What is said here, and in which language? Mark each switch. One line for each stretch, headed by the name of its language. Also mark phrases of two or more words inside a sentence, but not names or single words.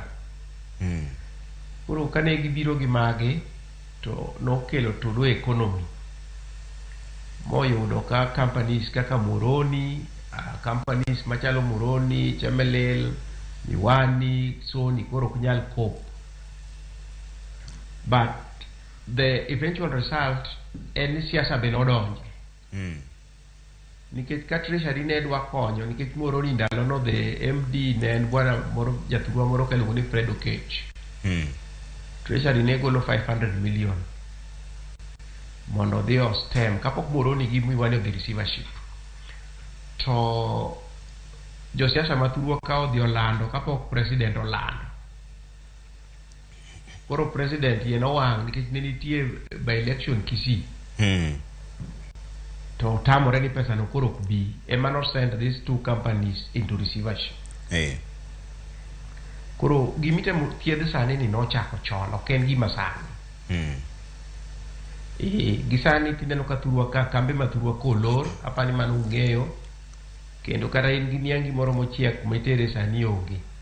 Luo (Kenya and Tanzania): Koro kane gibiro gi magi to nokelo todo economy moyudo ka companies kaka Moroni, companies machalo Moroni, Chemelil, Miwani, Sony koro ok nyal cope.
English: But the eventual result
Luo (Kenya and Tanzania): en ni siasa be nodonje. Nikech ka treasury ne dwa konyo nikech Moroni ndalo no
English: the MD
Luo (Kenya and Tanzania): ne en bwana moro jathurwa moro kaluongo ni Fred Okech. Treasury ne golo 500 million mondo dhi ostem kapok Moroni gi Miwani odhi receivership. To josiasa mathurwa ka odhi olando kapok president olando. Koro president yen owang' nikech ne nitie
English: by election
Luo (Kenya and Tanzania): Kisii. To tamore ni pesa no koro ok bi. Ema no
English: send these two companies into receivership.
Luo (Kenya and Tanzania): Koro gimitemo thiedh sani ni nochako chon, ok en gima sani. Gisani tineno ka thurwa ka kambe ma thurwa kolor apani mano ung'eyo kendo kata in gi niang' moro mochiek mitere sani onge.